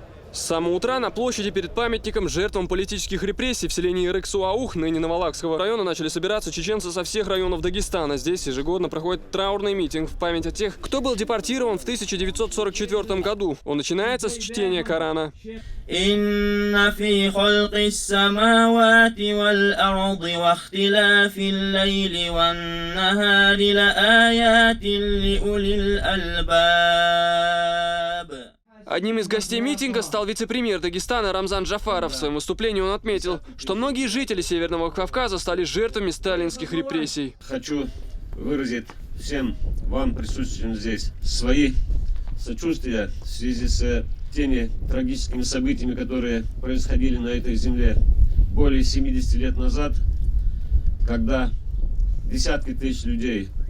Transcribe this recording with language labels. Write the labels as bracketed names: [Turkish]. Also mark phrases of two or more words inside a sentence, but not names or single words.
[Russian] С самого утра на площади перед памятником жертвам политических репрессий в селении Рексуаух, ныне Новолакского района, начали собираться чеченцы со всех районов Дагестана. Здесь ежегодно проходит траурный митинг в память о тех, кто был депортирован в 1944 году. Он начинается с чтения Корана. [Arabic] إن في خلق السماوات والأرض واختلاف الليل والنهار لآيات لأولي الألباب. [Russian] Одним из гостей митинга стал вице-премьер Дагестана Рамзан Джафаров. В своем выступлении он отметил, что многие жители Северного Кавказа стали жертвами сталинских репрессий. Хочу выразить всем вам, присутствующим здесь, свои сочувствия в связи с теми трагическими событиями, которые происходили на этой земле более 70 лет назад, когда десятки тысяч людей,